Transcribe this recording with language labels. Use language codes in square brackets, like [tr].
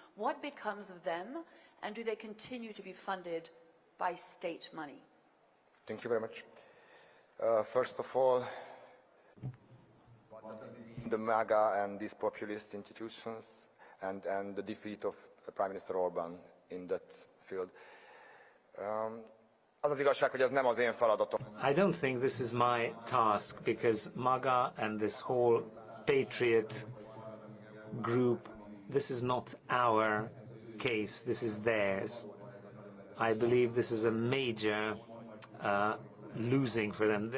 [en] What becomes of them, and do they continue to be funded by state money? Thank you very much. First of all, the MAGA and these populist institutions and the defeat of Prime Minister Orban in that field. [hu] Az az igazság, hogy ez nem az én feladatom. [en] I don't think this is my task, because MAGA and this whole patriot group, this is not our case, this is theirs. I believe this is a major losing for them.